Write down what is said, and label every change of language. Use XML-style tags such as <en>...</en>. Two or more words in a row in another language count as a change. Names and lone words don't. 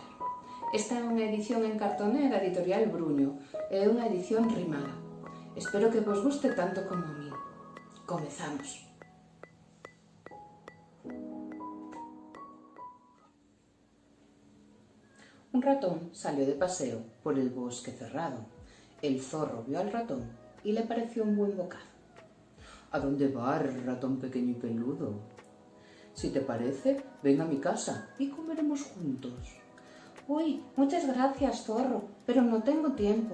<gl>Esta é unha edición en cartoné da editorial Bruño. É unha edición rimada. Espero que vos guste tanto como a mí.</gl> <es>Comezamos. Un ratón salió de paseo por el bosque cerrado. El zorro vio al ratón y le pareció un buen bocado. ¿A dónde vas, ratón pequeño y peludo? Si te parece, ven a mi casa y comeremos juntos. Uy, muchas gracias, zorro, pero no tengo tiempo.</es>